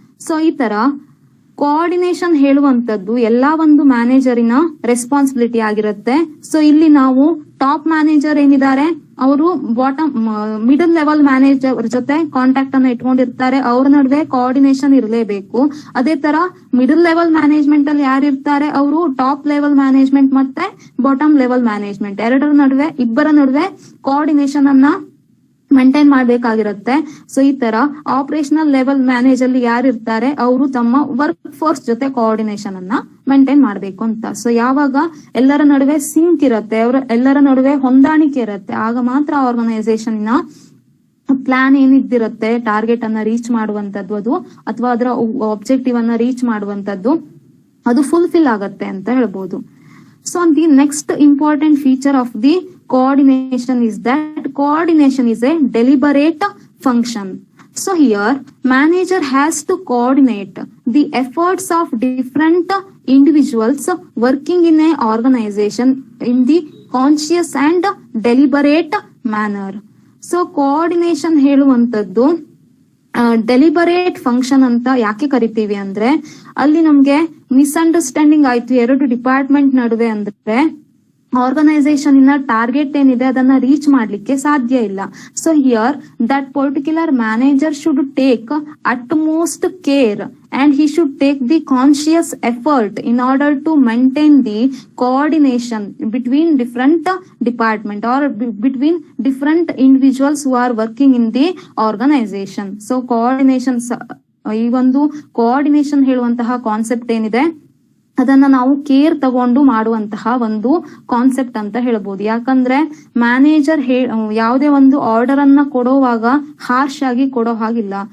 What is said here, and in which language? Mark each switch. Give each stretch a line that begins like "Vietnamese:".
Kannada: So ಈ ತರ coordination ಹೇಳುವಂತದ್ದು ಎಲ್ಲಾ ಒಂದು ಮ್ಯಾನೇಜರಿನ ರೆಸ್ಪಾನ್ಸಿಬಿಲಿಟಿ ಆಗಿರುತ್ತೆ. ಸೊ ಇಲ್ಲಿ ನಾವು ಟಾಪ್ ಮ್ಯಾನೇಜರ್ ಏನಿದ್ದಾರೆ ಅವರು ಮಿಡಲ್ ಲೆವೆಲ್ ಮ್ಯಾನೇಜರ್ ಜೊತೆ ಕಾಂಟ್ಯಾಕ್ಟ್ ಅನ್ನ ಇಟ್ಕೊಂಡಿರ್ತಾರೆ. ಅವ್ರ ನಡುವೆ ಕೋಆರ್ಡಿನೇಷನ್ ಇರಲೇಬೇಕು. ಅದೇ ತರ ಮಿಡಲ್ ಲೆವೆಲ್ ಮ್ಯಾನೇಜ್ಮೆಂಟ್ ಅಲ್ಲಿ ಯಾರು ಇರ್ತಾರೆ ಅವರು ಟಾಪ್ ಲೆವೆಲ್ ಮ್ಯಾನೇಜ್ಮೆಂಟ್ ಮತ್ತೆ ಬಾಟಮ್ ಲೆವೆಲ್ ಮ್ಯಾನೇಜ್ಮೆಂಟ್ ಇಬ್ಬರ ನಡುವೆ ಕೋಆರ್ಡಿನೇಷನ್ ಅನ್ನ ಮೇಂಟೈನ್ ಮಾಡ್ಬೇಕಾಗಿರುತ್ತೆ. ಸೊ ಈ ತರ ಆಪರೇಷನಲ್ ಲೆವೆಲ್ ಮ್ಯಾನೇಜರ್ ಅಲ್ಲಿ ಯಾರು ಇರ್ತಾರೆ ಅವರು ತಮ್ಮ ವರ್ಕ್ ಫೋರ್ಸ್ ಜೊತೆ ಕೋಆರ್ಡಿನೇಷನ್ ಅನ್ನ ಮೇಂಟೈನ್ ಮಾಡ್ಬೇಕು ಅಂತ. ಸೊ ಯಾವಾಗ ಎಲ್ಲರ ನಡುವೆ ಸಿಂಕ್ ಇರುತ್ತೆ, ಎಲ್ಲರ ನಡುವೆ ಹೊಂದಾಣಿಕೆ ಇರುತ್ತೆ, ಆಗ ಮಾತ್ರ ಆರ್ಗನೈಸೇಷನ್ ನ ಪ್ಲಾನ್ ಏನಿದ್ದಿರುತ್ತೆ, ಟಾರ್ಗೆಟ್ ಅನ್ನ ರೀಚ್ ಮಾಡುವಂತದ್ದು ಅದು ಅಥವಾ ಅದರ ಆಬ್ಜೆಕ್ಟಿವ್ ಅನ್ನ ರೀಚ್ ಮಾಡುವಂತದ್ದು ಅದು ಫುಲ್ಫಿಲ್ ಆಗತ್ತೆ ಅಂತ ಹೇಳ್ಬೋದು.
English: So the next important feature of the coordination is that coordination is a deliberate function. So here manager has to coordinate the efforts of different individuals working in a organization in the conscious and deliberate manner.
Kannada: So coordination ಹೇಳುವಂತದ್ದು deliberate function ಅಂತ ಯಾಕೆ ಕರಿತೀವಿ ಅಂದ್ರೆ ಅಲ್ಲಿ ನಮ್ಗೆ misunderstanding ಆಯ್ತು ಎರಡು department ನಡುವೆ ಅಂದ್ರೆ ಆರ್ಗನೈಸೇಷನ್ ಇನ್ನ ಟಾರ್ಗೆಟ್ ಏನಿದೆ ಅದನ್ನ ರೀಚ್ ಮಾಡ್ಲಿಕ್ಕೆ ಸಾಧ್ಯ ಇಲ್ಲ.
English: So here that particular manager should take utmost care and he should take the conscious effort in order to maintain the coordination between different department or between different individuals who are working in the organization.
Kannada: So coordination ಈ ಒಂದು coordination ಹೇಳುವಂತಹ concept ಏನಿದೆ ಅದನ್ನ ನಾವು care ತಗೊಂಡು ಮಾಡುವಂತಹ ಒಂದು concept ಅಂತ ಹೇಳ್ಬೋದು. ಯಾಕಂದ್ರೆ ಮ್ಯಾನೇಜರ್ ಯಾವುದೇ ಒಂದು ಆರ್ಡರ್ ಅನ್ನ ಕೊಡುವಾಗ ಹಾರ್ಶ್ ಆಗಿ ಕೊಡೋ ಹಾಗಿಲ್ಲ.